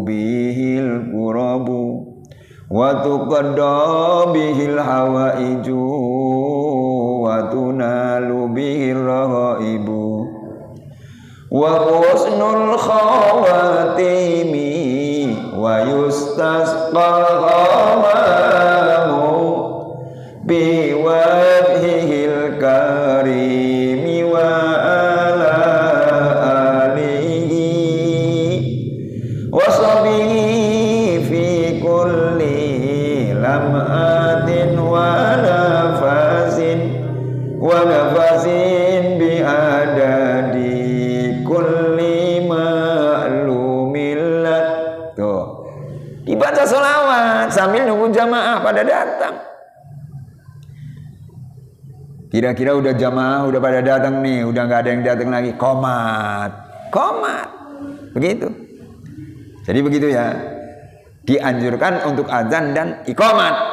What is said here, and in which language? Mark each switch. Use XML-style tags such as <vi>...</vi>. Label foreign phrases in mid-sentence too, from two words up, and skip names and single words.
<ar>به القرب وتقضى به الحوائج وتنال به الرغائب وحسن الخواتم ويستسقى الغمام بوجهه الكريم وعلى آله وصحبه في كل لمحة ونفس ونفس بعدد كل معلوم الله.</ar> <id>Tuh, dibaca sholawat sambil nunggu jamaah pada datang. Kira-kira udah jamaah udah pada datang nih, udah nggak ada yang datang lagi, qomat, begitu. Jadi begitu ya, dianjurkan untuk azan dan iqamat.</id>